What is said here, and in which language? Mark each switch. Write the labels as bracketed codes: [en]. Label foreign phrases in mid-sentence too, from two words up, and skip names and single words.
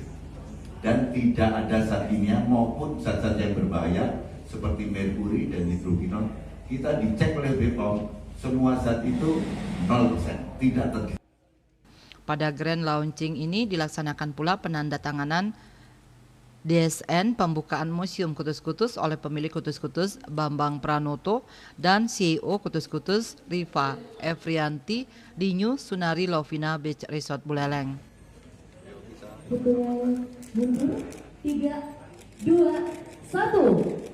[id] Dan tidak ada zat kimia maupun zat-zat yang berbahaya seperti merkuri dan nitrogenol. Kita dicek oleh BPOM, semua zat itu 0%, tidak terjadi. Pada [en] grand launching [id] ini dilaksanakan pula penandatanganan DSN pembukaan Museum Kutus-Kutus oleh pemilik Kutus-Kutus Bambang Pranoto dan CEO Kutus-Kutus Riva Efrianti di New Sunari Lovina Beach Resort Buleleng. Mundur, 3, 2, 1.